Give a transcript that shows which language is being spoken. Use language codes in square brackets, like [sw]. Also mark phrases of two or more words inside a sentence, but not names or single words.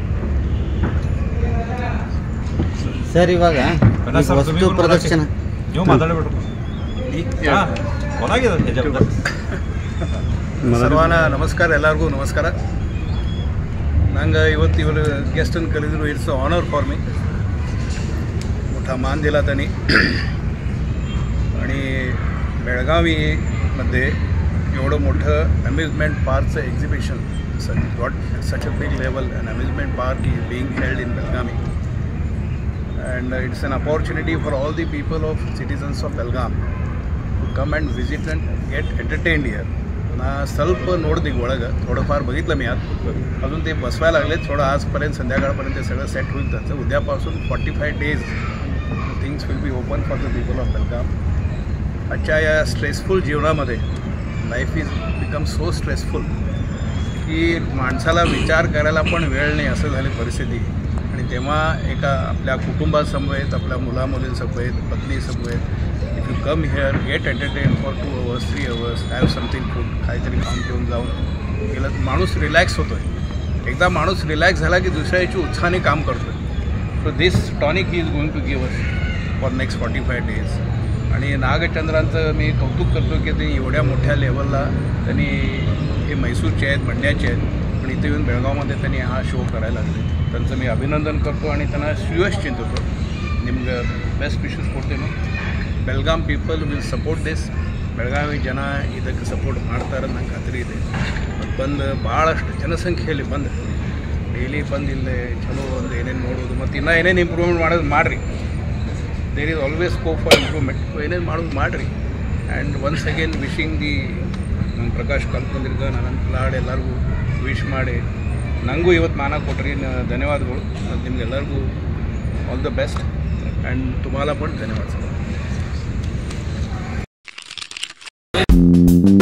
[kn] ಸರ್, ಇವಾಗ ವಸ್ತು ಪ್ರದರ್ಶನ ಸರ್ವಾನ ನಮಸ್ಕಾರ, ಎಲ್ಲರಿಗೂ ನಮಸ್ಕಾರ. ನಂಗೆ ಇವತ್ತು ಇವರ ಗೆಸ್ಟನ್ನು ಕರೆದಿರು. [en] it's honour for me. [mr] मोठा मान दिला त्यांनी. आणि बेळगावीमध्ये एवढं मोठं अम्युजमेंट पार्कचं एक्झिबिशन [en] got such a big level. and amusement park is being held in Belgaum. And it's an opportunity for all the people of citizens of Belgaum to come and visit and get entertained here. [kn] ना ಸ್ವಲ್ಪ ನೋಡಿದೆ ಒಳಗೆ, [mr] थोडंफार बघितलं मी आज. अजून ते बसवायला लागले. थोडं आजपर्यंत संध्याकाळपर्यंत ते सगळं सेट होईल. त्याचं उद्यापासून [en] 45 days things will be open for the people of Belgaum. [mr] आजच्या या स्ट्रेसफुल जीवनामध्ये [en] life is become so stressful [mr] की माणसाला विचार करायला पण वेळ नाही असं झाली परिस्थिती. आणि तेव्हा एका आपल्या कुटुंबासमवेत, आपल्या मुलामुलींसमवेत, पत्नीसमवेत, [en] if you come here, get entertain for 2 hours, 3 hours, have something food, [mr] काहीतरी खाऊन घेऊन जाऊन गेलं माणूस रिलॅक्स होतो आहे. एकदा माणूस रिलॅक्स झाला की दुसऱ्या याची उत्साहाने काम करतो आहे. [en] so this tonic is going to give us for next 45 days. [mr] आणि नागचंद्रांचं मी कौतुक करतो की ते एवढ्या मोठ्या लेवलला त्यांनी, हे मैसूरचे आहेत, मंड्याचे आहेत, पण इथे येऊन बेळगावमध्ये त्यांनी हा शो करायला लागले. त्यांचं मी अभिनंदन करतो आणि त्यांना श्रेयस चिंततो. [en] ನಿಮ್ಗೆ best wishes ಕೊಡ್ತೇನೆ. Belgaum people will support this. [kn] ಬೆಳಗಾವಿ ಜನ ಇದಕ್ಕೆ ಸಪೋರ್ಟ್ ಮಾಡ್ತಾರೆ ನಂಗೆ ಖಾತ್ರಿ ಇದೆ. ಮತ್ತು ಬಂದು ಭಾಳಷ್ಟು ಜನಸಂಖ್ಯೆಯಲ್ಲಿ ಬಂದು ಡೈಲಿ ಬಂದು ಇಲ್ಲೇ ಚಲೋ ಒಂದು ಏನೇನು ನೋಡೋದು ಮತ್ತು ಇನ್ನೂ ಏನೇನು ಇಂಪ್ರೂವ್ಮೆಂಟ್ ಮಾಡೋದು ಮಾಡಿರಿ. [en] there is always scope for improvement. [kn] ಏನೇನು ಮಾಡೋದು ಮಾಡಿರಿ. [en] and once again wishing the [kn] ನಮ್ಮ ಪ್ರಕಾಶ್ ಕಲ್ಪಂದ್ರಿಗೆ, ಅನಂತ್ ಲಾಡ್ ಎಲ್ಲರಿಗೂ ವಿಶ್ ಮಾಡಿ ನನಗೂ ಇವತ್ತು ಮಾನ ಕೊಟ್ರಿ. ಧನ್ಯವಾದಗಳು. ಮತ್ತು ನಿಮಗೆಲ್ಲರಿಗೂ [en] all the best. [mr] ಆ್ಯಂಡ್ तुम्हाला पण धन्यवाद.